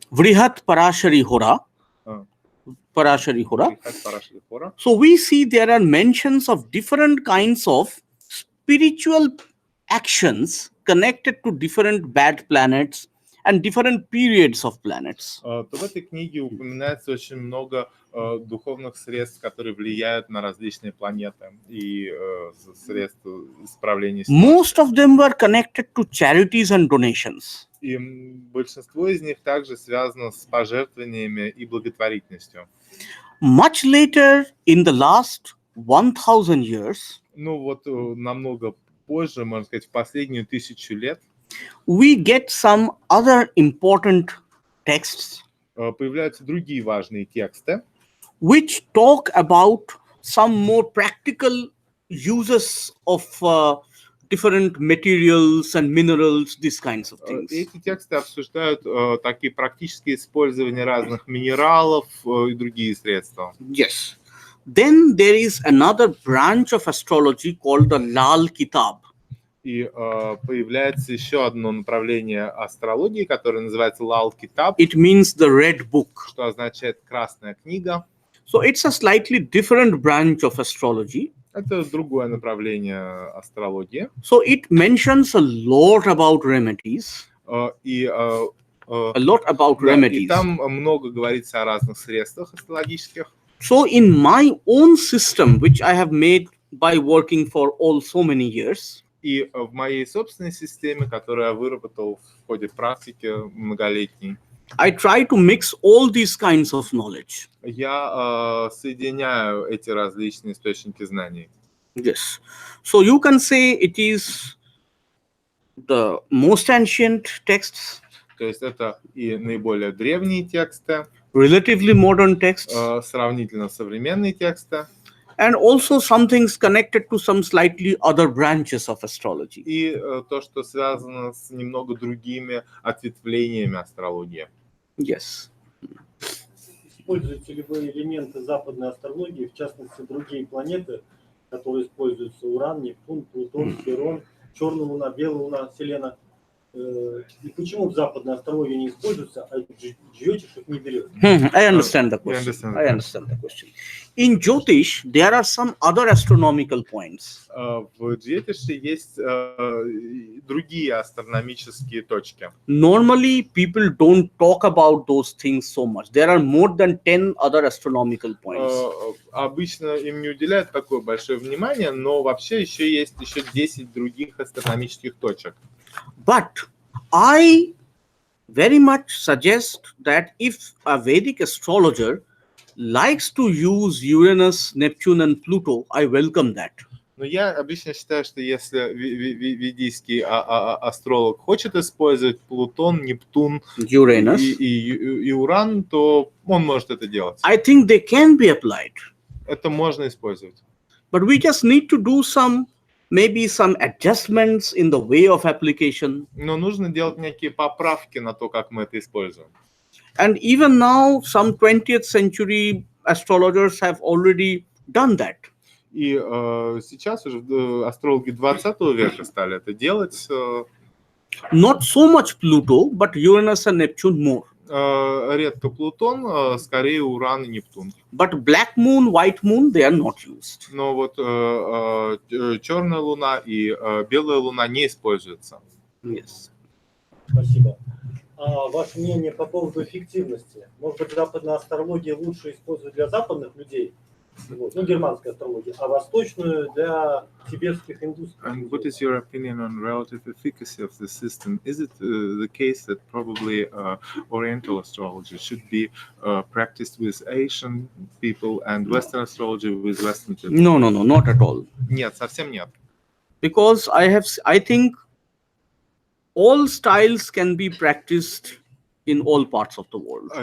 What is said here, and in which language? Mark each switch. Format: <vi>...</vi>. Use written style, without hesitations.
<en>Vrihat Parashari Hora, А. Parashari Hora,</en> <ru>Парашли Хора,</ru> <en>so we see there are mentions of different kinds of spiritual actions connected to different bad planets and different periods of planets.</en> <ru>то в этой книге упоминается очень много духовных средств, которые влияют на различные планеты и средств исправления ситуации.</ru> <en>Most of them were connected to charities and donations.</en> <ru>И большинство из них также связано с пожертвованиями и благотворительностью.</ru> <en>Much later, in the last 1000 years,</en> <ru>Ну вот намного позже, можно сказать, в последнюю 1000 лет,</ru> <en>we get some other important texts</en> <ru>появляются другие важные тексты,</ru> <en>which talk about some more practical uses of different materials and minerals, these kinds of things.</en> <ru>Эти тексты обсуждают такие практические использования разных минералов и другие средства.</ru> <en>Yes. Then there is another branch of astrology called the Lal Kitab.</en> <ru>И появляется еще одно направление астрологии, которое называется Лал Китаб,</ru> <en>It means the red book.</en> <ru>что означает красная книга.</ru> <en>So it's a slightly different branch of astrology.</en> <ru>Это другое направление астрологии.</ru> <en>So it mentions a lot about remedies.</en> <ru>И</ru> <en>A lot about</en> <ru>да, и</ru> <en>remedies.</en> <ru>там много говорится о разных средствах астрологических.</ru> <en>So in my own system, which I have made by working for so many years,</en> <ru>И в моей собственной системе, которую я выработал в ходе практики многолетней,</ru> <en>I try to mix all these kinds of knowledge.</en> <ru>я соединяю эти различные источники знаний.</ru> <en>Yes. So you can say it is the most ancient texts,</en> <ru>То есть это и наиболее древние тексты,</ru> <en>relatively modern texts,</en> <ru>сравнительно современные тексты,</ru> <en>and also some things connected to some slightly other branches of astrology.</en> <ru>и то, что связано с немного другими ответвлениями астрологии.</ru> <en>Yes.</en> <ru>Используете ли вы элементы западной астрологии, в частности, другие планеты, которые используются: Уран, Нептун, Плутон, Херон, Черная Луна, Белая Луна, Селена? И почему в западной астрологии не используются, а Джйотиш их не берет?</ru> <en>I understand the question. I understand the question. In Jyotish, there are some other astronomical points.</en> <ru>В Джйотише есть другие астрономические точки.</ru> <en>Normally, people don't talk about those things so much. There are more than 10 other astronomical points.</en> <ru>Обычно им не уделяют такое большое внимание, но вообще есть еще 10 других астрономических точек.</ru> <en>But I very much suggest that if a Vedic astrologer likes to use Uranus, Neptune, and Pluto, I welcome that.</en> <ru>Но я обычно считаю, что если ведийский астролог хочет использовать Плутон, Нептун</ru> <en>Uranus.</en> <ru>и Уран, то он может это делать.</ru> <en>I think they can be applied.</en> <ru>Это можно использовать.</ru> <en>But we just need to do maybe some adjustments in the way of application.</en> <ru>Но нужно делать некие поправки на то, как мы это используем.</ru> <en>And even now, some 20th century astrologers have already done that.</en> <ru>И сейчас уже астрологи 20 века стали это делать.</ru> <en>Not so much Pluto, but Uranus and Neptune more.</en> <ru>Редко Плутон, скорее Уран и Нептун.</ru> <en>But black moon, white moon, they are not used.</en> <ru>Но вот черная Луна и белая Луна не используются.</ru> <en>Yes.</en> <ru>Спасибо. А ваше мнение по поводу эффективности? Может быть, западная астрология лучше использовать для западных людей, вот, ну, германская астрология, а восточную для тибетских индусских?</ru> <en>And what is your opinion on relative efficacy of the system? Is it the case that probably Oriental astrology should be practiced with Asian people and Western astrology with Western people? No, not at all.</en> <ru>Нет, совсем нет.</ru> <en>Because I think all styles can be practiced in all parts of the world.</en>